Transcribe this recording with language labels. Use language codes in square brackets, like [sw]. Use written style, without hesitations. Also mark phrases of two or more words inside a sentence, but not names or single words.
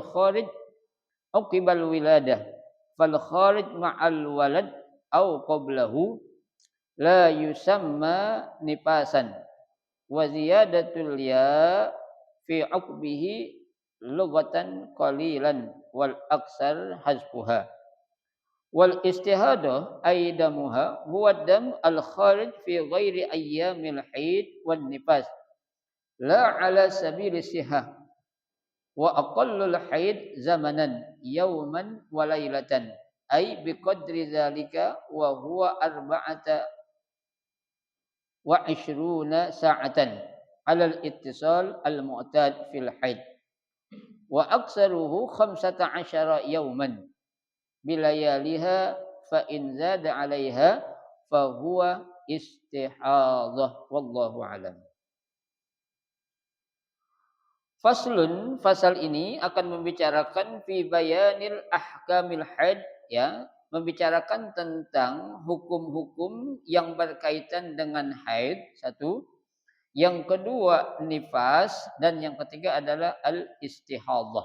[ar] خارج عقب الولادة فالخارج مع الولد أو قبله لا يسمى نفاسا و زيادة الياء في عقبه لغة قليلا والأكثر حذفها والاستحاضة أيضا هو دم الخارج في غير أيام الحيض والنفاس لا على سبيل الصحة وأقل الحيض زمنا يوما وليلة أي بقدر ذلك وهو أربعة وعشرون ساعة على الاتصال المعتاد في الحيض وأكثره 15 يوما بلياليها فإن زاد عليها فهو استحاضة والله أعلم. [id] Faslun, fasal ini akan membicarakan [ar] في بيان الأحكام الحيض, [id] ya, membicarakan tentang hukum-hukum yang berkaitan dengan haid, satu. Yang kedua nifas dan yang ketiga adalah al-istihadhah.